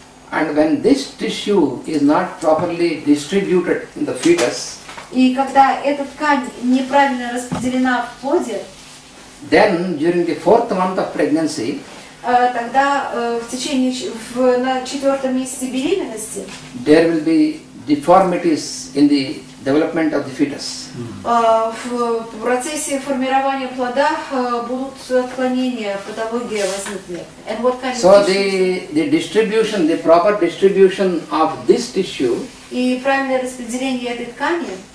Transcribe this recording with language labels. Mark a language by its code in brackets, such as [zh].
[en] And when this tissue is not properly distributed in the fetus, [ru] и когда эта ткань неправильно распределена в плоде, [en] then during the 4th month of pregnancy, [ru] тогда в течение на 4-м месяце беременности [en] there will be deformities in the development of the fetus. [ru] В процессе формирования плода будут отклонения, патология возникнет. [en] And what kind of so the distribution, the proper distribution of this tissue, [ru] и правильное распределение этой ткани,